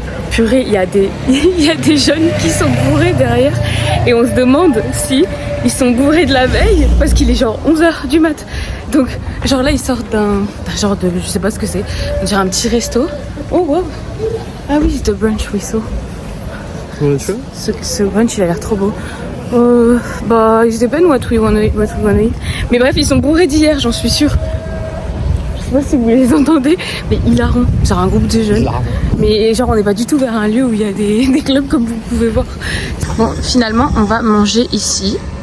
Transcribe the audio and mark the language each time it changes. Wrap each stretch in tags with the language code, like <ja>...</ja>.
<fr>Purée, il y a des jeunes qui sont bourrés derrière et on se demande si ils sont bourrés de la veille parce qu'il est genre 11h du mat. Donc genre là ils sortent d'un genre de, je sais pas ce que c'est, on dirait un petit resto. Oh wow. Ah oui, c'est</fr> <en>The Brunch we saw.</en> <fr>Ce brunch il a l'air trop beau.</fr> <en>Bah it depends what we wanna eat.</en> <fr>Mais bref, ils sont bourrés d'hier, j'en suis sûre. Je sais pas si vous les entendez, mais hilarant. Genre un groupe de jeunes. Mais genre on n'est pas du tout vers un lieu où il y a des clubs comme vous pouvez voir. Bon, finalement on va manger ici.</fr>